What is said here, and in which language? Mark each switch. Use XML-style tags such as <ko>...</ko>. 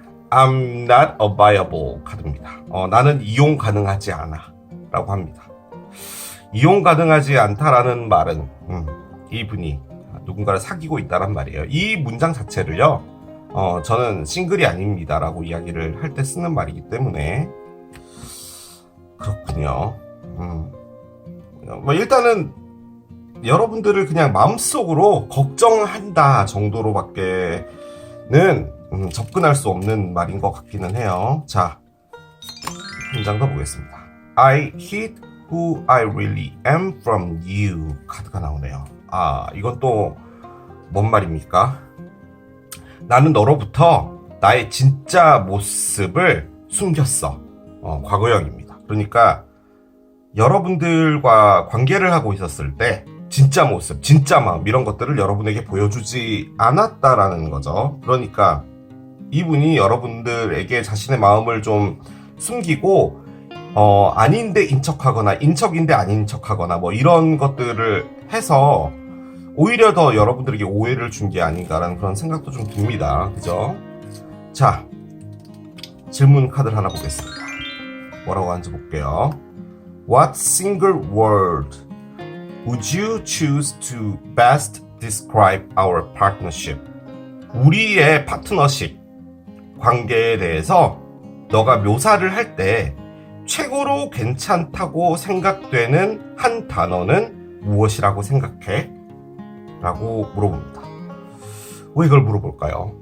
<en>I'm not a viable</en> <ko>카드입니다. 나는 이용 가능하지 않아 라고 합니다. 이용 가능하지 않다라는 말은 이분이 누군가를 사귀고 있다란 말이에요. 이 문장 자체를요, 저는 싱글이 아닙니다 라고 이야기를 할 때 쓰는 말이기 때문에 그렇군요. 뭐 일단은 여러분들을 그냥 마음속으로 걱정한다 정도로밖에는 접근할 수 없는 말인 것 같기는 해요. 자, 한 장 더 보겠습니다.</ko> <en>I hid who I really am from you.</en> <ko>카드가 나오네요. 이건 또 뭔 말입니까? 나는 너로부터 나의 진짜 모습을 숨겼어. 과거형입니다. 그러니까 여러분들과 관계를 하고 있었을 때 진짜 모습, 진짜 마음, 이런 것들을 여러분에게 보여주지 않았다라는 거죠. 그러니까 이분이 여러분들에게 자신의 마음을 좀 숨기고 아닌데 인척하거나 인척인데 아닌 척하거나 뭐 이런 것들을 해서 오히려 더 여러분들에게 오해를 준 게 아닌가라는 그런 생각도 좀 듭니다. 그죠? 자, 질문 카드를 하나 보겠습니다. 뭐라고 하는지 볼게요.</ko> <en>What single word would you choose to best describe our partnership?</en> <ko>우리의 파트너십 관계에 대해서 너가 묘사를 할 때 최고로 괜찮다고 생각되는 한 단어는 무엇이라고 생각해? 라고 물어봅니다. 왜 이걸 물어볼까요?</ko>